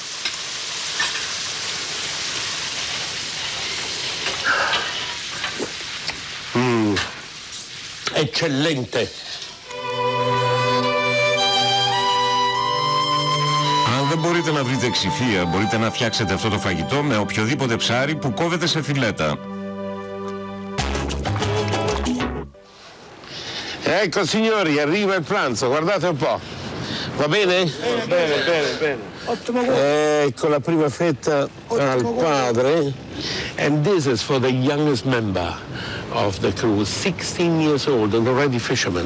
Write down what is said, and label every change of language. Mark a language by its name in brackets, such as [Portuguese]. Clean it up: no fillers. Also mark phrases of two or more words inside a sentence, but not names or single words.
[Italian] Eccellente. [Greek] Αν δεν μπορείτε να βρείτε ξηφία, μπορείτε να φτιάξετε αυτό το φαγητό με οποιοδήποτε ψάρι που κόβεται σε φιλέτα. [Italian] Ecco signori, arriva il pranzo, guardate un po'. Va bene? Bene, bene, bene. Ottimo gusto. Ecco la prima fetta al padre. [English] And this is for the youngest member of the crew, 16 years old and already fisherman.